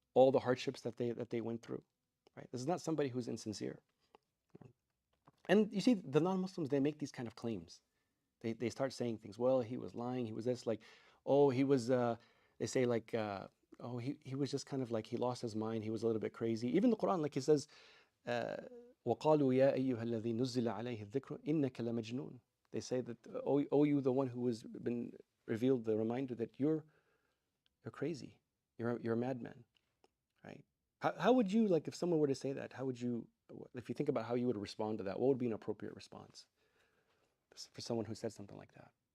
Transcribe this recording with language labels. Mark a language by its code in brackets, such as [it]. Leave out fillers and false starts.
[en] All the hardships that they went through. Right? This is not somebody who's insincere. And you see, the non-Muslims, they make these kind of claims. They start saying things. Well, he was lying. He was this, like, oh, he was. They say like, oh, he was just kind of like he lost his mind. He was a little bit crazy. Even the Quran, like he says, [ar] وَقَالُوا يَا أَيُّهَا الَّذِي نُزِّلَ عَلَيْهِ الذِّكْرُ إِنَّكَ لَمَجْنُونَ. [en] They say that, oh, you the one who has been revealed the reminder that you're crazy. You're a madman, right? How would you, like, if someone were to say that, how would you, if you think about how you would respond to that, what would be an appropriate response for someone who said something like that?